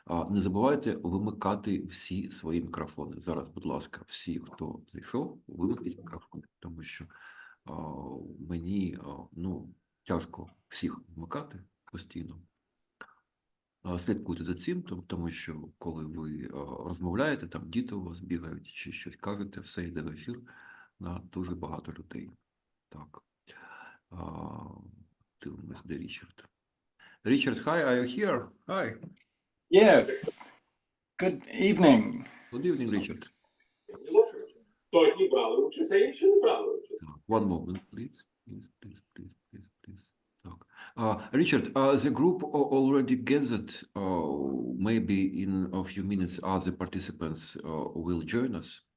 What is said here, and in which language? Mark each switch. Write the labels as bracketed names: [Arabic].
[Ukrainian] Не забувайте вимикати всі свої мікрофони. Зараз, будь ласка, всі, хто зайшов, вимкніть мікрофони, тому що мені, тяжко всіх вмикати постійно. Слідкуйте за цим, тому що коли ви розмовляєте, там діти у вас бігають чи щось кажете, все йде в ефір на дуже багато людей. Так. Дивимось, де Річард. [English] Річард, hi, are you here? Hi. Yes. Good evening. Good evening, Річард. [Ukrainian] Одні брали участь, а інші не брали участь. [English] One moment, please. Please. Так. Richard, the group already gathered. Maybe in a few minutes other participants will join us.